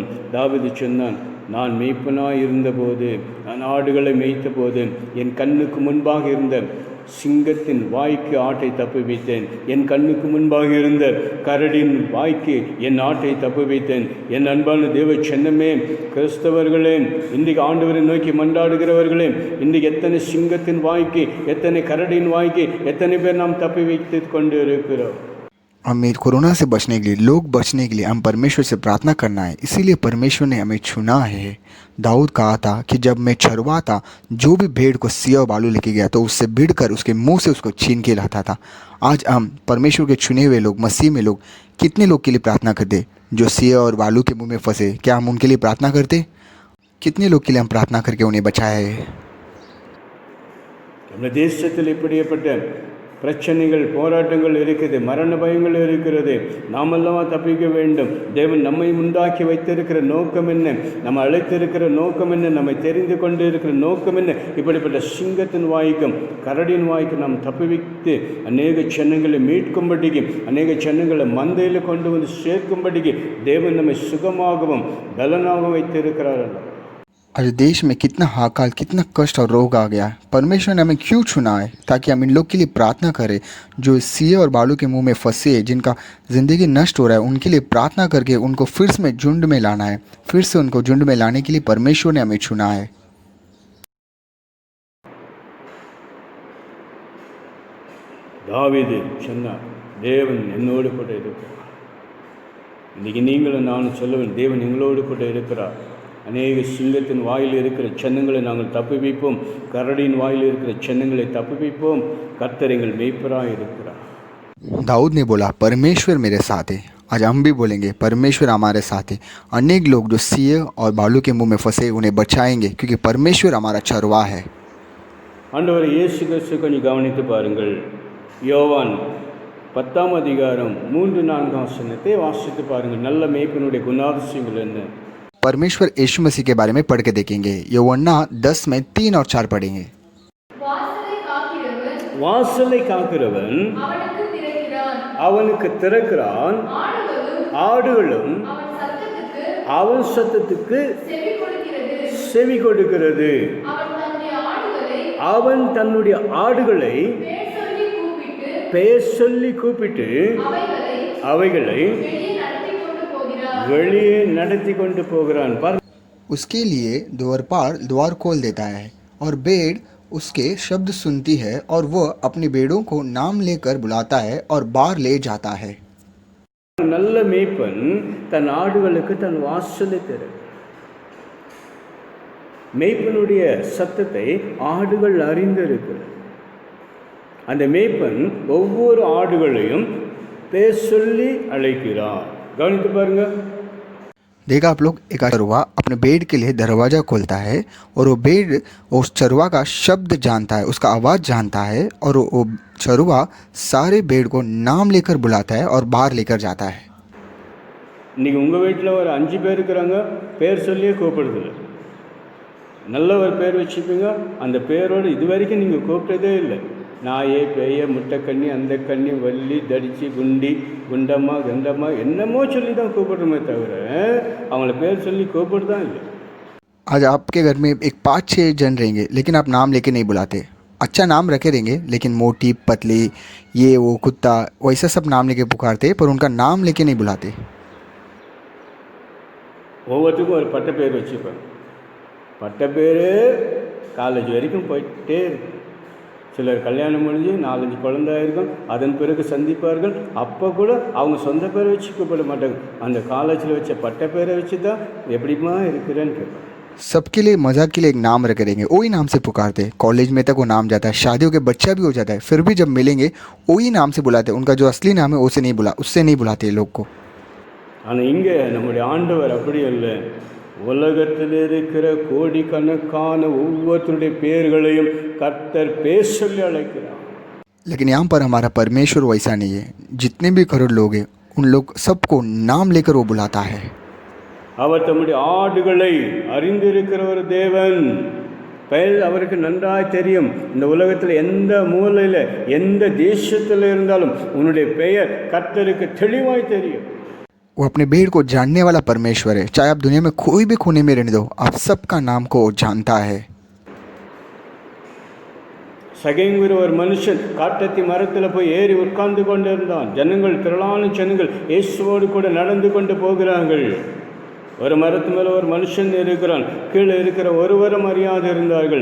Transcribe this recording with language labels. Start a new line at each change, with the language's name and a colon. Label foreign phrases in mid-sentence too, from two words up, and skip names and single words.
Tamil: தாவீது சொன்னான், நான் மேய்ப்பனாய் இருந்தபோது, நான் ஆடுகளை மேய்த்த போது என் கண்ணுக்கு முன்பாக இருந்த சிங்கத்தின் வாய்க்கு ஆட்டை தப்புவித்தேன், என் கண்ணுக்கு முன்பாக இருந்த கரடின் வாய்க்கு என் ஆட்டை தப்புவித்தேன். என் அன்பான தேவ சென்னமே, கிறிஸ்தவர்களே, இன்றைக்கு ஆண்டவரை நோக்கி மன்றாடுகிறவர்களே, இன்றைக்கு எத்தனை சிங்கத்தின் வாய்க்கு, எத்தனை கரடின் வாய்க்கு எத்தனை பேர் நாம் தப்புவித்து கொண்டு இருக்கிறோம்.
Hindi: हमें कोरोना से बचने के लिए, लोग बचने के लिए हम परमेश्वर से प्रार्थना करना है। इसीलिए परमेश्वर ने हमें चुना है। दाऊद कहा था कि जब मैं चरवा था, जो भी भेड़ को सिंह और भालू लेके गया तो उससे भिड़ कर उसके मुंह से उसको छीन के लाता था। आज हम परमेश्वर के चुने हुए लोग, मसीह में लोग, कितने लोग के लिए प्रार्थना करते जो सिंह और भालू के मुँह में फंसे? क्या हम उनके लिए प्रार्थना करते? कितने लोग के लिए हम प्रार्थना करके उन्हें बचाया है?
Tamil: நம்ம தேசத்தில் இப்படிப்பட்ட பிரச்சனைகள், போராட்டங்கள் இருக்குது, மரண பயங்கள் இருக்கிறது. நாமெல்லாம் தப்பிக்க வேண்டும். தேவன் நம்மை உண்டாக்கி வைத்திருக்கிற நோக்கம் என்ன? நம்ம அழைத்திருக்கிற நோக்கம் என்ன? நம்மை தெரிந்து கொண்டு இருக்கிற நோக்கம் என்ன? இப்படிப்பட்ட சிங்கத்தின் வாய்க்கும் கரடின் வாய்க்கும் நாம் தப்புவித்து அநேக ஜனங்களை மீட்கும்படிக்கு, அநேக ஜனங்களை மந்தையில் கொண்டு வந்து சேர்க்கும்படிக்கு தேவன் நம்மை சுகமாகவும் பலனாகவும் வைத்திருக்கிறார்.
Hindi: आज देश में कितना हाकाल, कितना कष्ट और रोग आ गया। परमेश्वर ने हमें क्यों चुना है? ताकि हम इन लोग के लिए प्रार्थना करें जो सिंह और भालू के मुंह में फंसे, जिनका ज़िंदगी नष्ट हो रहा है, उनके लिए प्रार्थना करके उनको फिर से झुंड में लाना है। फिर से उनको झुंड में लाने के लिए परमेश्वर ने हमें चुना है।
Tamil: தாவீது சொன்னார், தேவன் என்னோடு கூட இருக்கிறார். இன்றைக்கி நீங்களும் நானும் சொல்லுவேன், தேவன் எங்களோடு கூட இருக்கிறார். அநேக சிங்கத்தின் வாயில் இருக்கிற சின்னங்களை நாங்கள் தப்புவிப்போம், கரடின் வாயில் இருக்கிற சின்னங்களை தப்புவிப்போம். கர்த்தர் எங்கள் மேய்ப்பராய் இருக்கிறார்.
Hindi: दाऊद ने बोला, परमेश्वर मेरे साथ है। आज हम भी बोलेंगे, परमेश्वर हमारे साथ है। अनेक लोग जो सिंह और भालू के मुंह में फंसे उन्हें बचाएंगे, क्योंकि परमेश्वर हमारा चरवा है।
Tamil: ஆண்டவர் இயேசு கிறிஸ்து கொஞ்சம் கவனித்து பாருங்கள். யோவான் 10ஆம் அதிகாரம் 3-4 வசனத்தை வாசித்து பாருங்கள். நல்ல மேய்ப்பனுடைய குணாதிசயங்கள் என்ன?
Hindi: परमेश्वर यीशु मसीह के बारे में पढ़ के देखेंगे। யோவான் 10 में 3 और 4 पढ़ेंगे।
Tamil: வாசலை காக்கிறவன் அவனுக்கு திறக்கிறான், அவனுக்கு திறக்கிறான், ஆடுகளும் அவன் சத்தத்துக்கு அவன் சத்தத்துக்கு செவி கொடுக்கிறது. செவி கொடுக்கிறது. அவன் தன்னுடைய ஆடுகளை பெயர் சொல்லி கூப்பிட்டு அவைகளை வெளியே நடத்தி கொண்டு போகிறான்.
Hindi: उसके लिए द्वारपाल द्वार खोल देता है और भेड़ उसके शब्द सुनती है और वह अपनी भेड़ों को नाम लेकर बुलाता है और बाहर ले जाता है।
Tamil: நல்ல மேய்ப்பன் தன் ஆடுகளுக்கு தன் வாசலை திறக்கிறான். மேய்ப்பனுடைய சத்தத்தை ஆடுகள் அறிந்திருக்கிறது. அந்த மேய்ப்பன் ஒவ்வொரு ஆடுகளையும் பேர் சொல்லி அழைக்கிறான். கவனித்து பாருங்க.
Hindi: देखा आप लोग, एक चरवा अपने भेड़ के लिए दरवाज़ा खोलता है और वो भेड़ उस चरवा का शब्द जानता है, उसका आवाज़ जानता है और वो चरवा सारे भेड़ को नाम लेकर बुलाता है और बाहर लेकर जाता है।
Tamil: இன்றைக்கி உங்கள் வீட்டில் ஒரு 5 பேர் இருக்கிறாங்க, பேர் சொல்லியே கூப்பிடுறதில்ல. நல்ல ஒரு பேர் வச்சுப்பீங்க, அந்த பேரோடு இது வரைக்கும் நீங்கள் கூப்பிட்டதே இல்லை. நாயே, பேய, முட்டைக்கண்ணி, அந்த கண்ணி, வள்ளி, தடிச்சி, குண்டி, குண்டம்மா, கண்டம்மா என்னமோ சொல்லி தான் கூப்பிடுறோமே தவிர அவங்கள பேர் சொல்லி கூப்பிடுதான் இல்லை.
Hindi: आज आपके घर में एक 5-6 जन रहेंगे लेकिन आप नाम लेके नहीं बुलाते। अच्छा नाम रखे रहेंगे लेकिन मोटी, पतली, ये वो, कुत्ता, वैसा सब नाम लेके पुकारते पर उनका नाम लेके नहीं बुलाते।
Tamil: ஒவ்வொருத்துக்கும் ஒரு பட்ட பேர் வச்சுப்பாங்க. பட்ட பேர் காலேஜ் வரைக்கும் போயிட்டே இருக்கும். சிலர் கல்யாணம் முடிஞ்சு 4-5 குழந்தை இருக்கும், அதன் பிறகு சந்திப்பார்கள். அப்போ கூட அவங்க சொந்த பேரை வச்சு கூப்பிட மாட்டாங்க, அந்த காலேஜில் வச்ச பட்ட பேரை வச்சு தான் எப்படிமா இருக்கிறேன்னு கேட்பாங்க.
Hindi: सबके लिए मजाक के लिए एक नाम रखे रहेंगे, वही नाम से पुकारते। कॉलेज में तक वो नाम जाता है, शादियों के बच्चा भी हो जाता है, फिर भी जब मिलेंगे वही नाम से बुलाते। उनका जो असली नाम है उससे नहीं बुलाते ये लोग को।
Tamil: ஆனால் இங்கே நம்முடைய ஆண்டவர் அப்படி இல்லை. உலகத்தில் இருக்கிற கோடிக்கணக்கான ஒவ்வொருத்தருடைய பேர்களையும் கர்த்தர் பேர் சொல்லி அழைக்கிறார்.
Hindi: लेकिन यहाँ पर हमारा परमेश्वर वैसा नहीं है। जितने भी करोड़ लोग हैं उन लोग सबको नाम लेकर वो बुलाता है।
Tamil: அவர் தம்முடைய ஆடுகளை அறிந்திருக்கிற ஒரு தேவன். பெயர் அவருக்கு நன்றாய் தெரியும். இந்த உலகத்தில் எந்த மூலையில் எந்த தேசத்தில் இருந்தாலும் உன்னுடைய பெயர் கர்த்தருக்கு தெளிவாய் தெரியும்.
Hindi: वो अपने भेड़ को जानने वाला परमेश्वर है। चाहे आप दुनिया में कोई भी कोने में रहने दो, आप सबका नाम को जानता है।
Tamil: சகைங்கிற ஒரு மனுஷன் காட்டத்தி மரத்தில் போய் ஏறி உட்கார்ந்து கொண்டு இருந்தான். ஜனங்கள், திரளான ஜனங்கள் இயேசுவோடு கூட நடந்து கொண்டு போகிறார்கள். ஒரு மரத்து மேலே ஒரு மனுஷன் இருக்கிறான், கீழே இருக்கிற ஒருவரும் அறியாது இருந்தார்கள்.